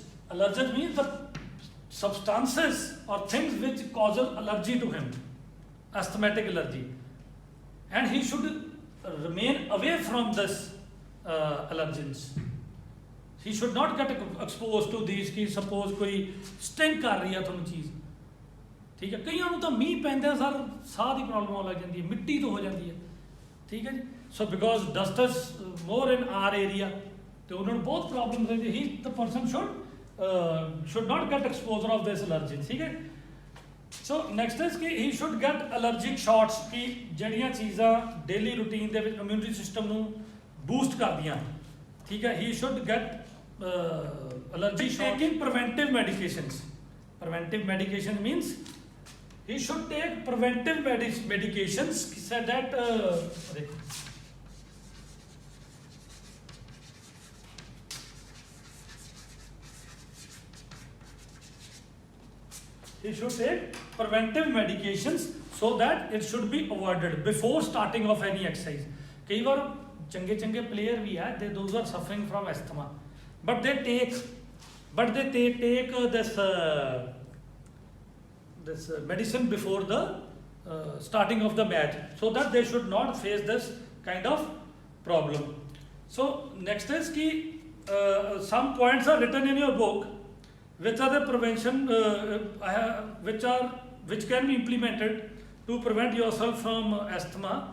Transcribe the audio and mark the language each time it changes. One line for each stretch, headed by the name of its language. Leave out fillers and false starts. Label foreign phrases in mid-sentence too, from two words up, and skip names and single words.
English: Allergens means the substances or things which causes allergy to him, asthmatic allergy, and he should remain away from this allergens. He should not get exposed to these
Hindi: कि suppose कोई stink कर रही है थोड़ी चीज़, ठीक है?
Punjabi: कईयों ਨੂੰ ਤਾਂ ਮੀਂਹ ਪੈਂਦਾ ਸਰ ਸਾਹ ਦੀ ਪ੍ਰੋਬਲਮ ਆਉਣ ਲੱਗ ਜਾਂਦੀ ਹੈ, ਮਿੱਟੀ ਤੋਂ ਹੋ ਜਾਂਦੀ ਹੈ, ਠੀਕ ਹੈ ਜੀ?
English: So because dust is more in our area,
Punjabi: ਤੇ ਉਹਨਾਂ ਨੂੰ ਬਹੁਤ ਪ੍ਰੋਬਲਮ ਰਹਿੰਦੀ ਹੈ.
English: The person should not get exposure of this allergen,
Punjabi: ਠੀਕ ਹੈ?
English: So next is कि he should get allergic shots कि
Punjabi: ਜਿਹੜੀਆਂ ਚੀਜ਼ਾਂ
English: daily routine
Punjabi: ਦੇ ਵਿੱਚ
English: immunity system ਨੂੰ boost ਕਰਦੀਆਂ,
Hindi: ठीक है?
English: He should get allergy shot. Taking preventive medications. Preventive medication means he should take preventive medications so that he should take preventive medications so that it should be avoided before starting of any exercise.
Hindi: कई बार चंगे player भी है,
English: those are suffering from asthma, but they take this medicine before the starting of the match, so that they should not face this kind of problem. So next is कि some points are written in your book, which are the prevention which can be implemented to prevent yourself from asthma.